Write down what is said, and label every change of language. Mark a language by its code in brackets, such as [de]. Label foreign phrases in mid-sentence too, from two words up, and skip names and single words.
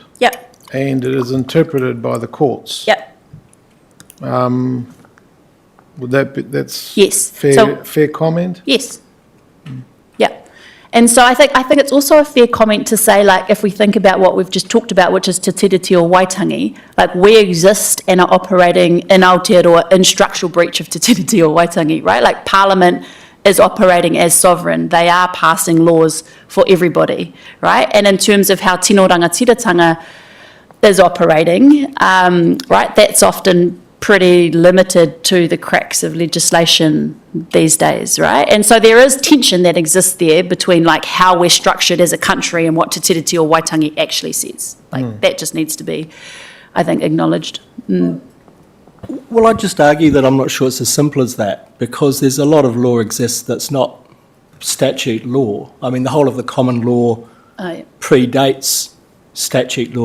[en] Yep. and it is interpreted by the courts. Yep. Would that be, that's Yes. fair comment? Yes. Yeah. And so I think it's also a fair comment to say, like, if we think about what we've just talked about, which is te tiriti o Waitangi, like, we exist and are operating in Aotearoa in structural breach of te tiriti o Waitangi, right? Like, Parliament is operating as sovereign. They are passing laws for everybody, right? And in terms of how [mi] tino rangatiratanga [en] is operating, right, that's often pretty limited to the cracks of legislation these days, right? And so there is tension that exists there between, like, how we're structured as a country and what te tiriti o Waitangi actually says. Like, that just needs to be, I think, acknowledged. Well, I'd just argue that I'm not sure it's as simple as that, because there's a lot of law exists that's not statute law. I mean, the whole of the common law predates statute law.